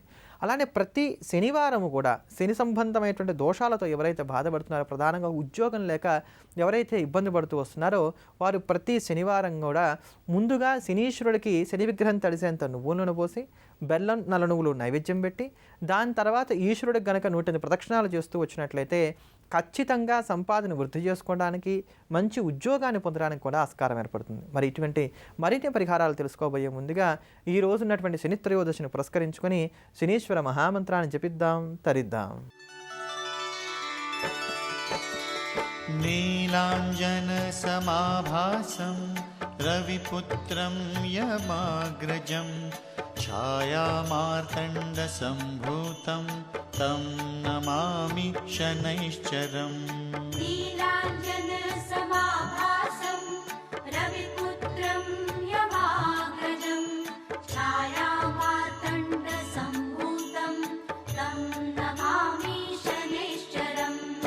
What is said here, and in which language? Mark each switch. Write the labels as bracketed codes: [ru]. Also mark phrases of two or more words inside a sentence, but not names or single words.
[te] అలానే ప్రతి శనివారము కూడా శని సంబంధమైనటువంటి దోషాలతో ఎవరైతే బాధపడుతున్నారో, ప్రధానంగా ఉద్యోగం లేక ఎవరైతే ఇబ్బంది పడుతూ వస్తున్నారో వారు ప్రతి శనివారం కూడా ముందుగా శనీశ్వరుడికి శని విగ్రహం తడిసేంత నువ్వుల నూనె పోసి బెల్లం నల్ల నువ్వులు నైవేద్యం పెట్టి దాని తర్వాత ఈశ్వరుడికి గనక 108 ప్రదక్షిణాలు చేస్తూ వచ్చినట్లయితే ఖచ్చితంగా సంపాదన వృద్ధి చేసుకోవడానికి, మంచి ఉద్యోగాన్ని పొందడానికి కూడా ఆస్కారం ఏర్పడుతుంది. మరి ఇటువంటి మరిన్ని పరిహారాలు తెలుసుకోబోయే ముందుగా ఈ రోజు ఉన్నటువంటి శని త్రయోదశిని పురస్కరించుకొని శనీశ్వర మహామంత్రాన్ని జపిద్దాం, తరిద్దాం. [sa] नीलाञ्जनसमाभासं रविपुत्रं यमाग्रजं छायामार्तण्डसम्भूतं तं नमामि शनैश्चरम्। नीलाञ्जनसमाभासं रविपुत्रं यमाग्रजं छायामार्तण्डसम्भूतं तं नमामि शनैश्चरम्।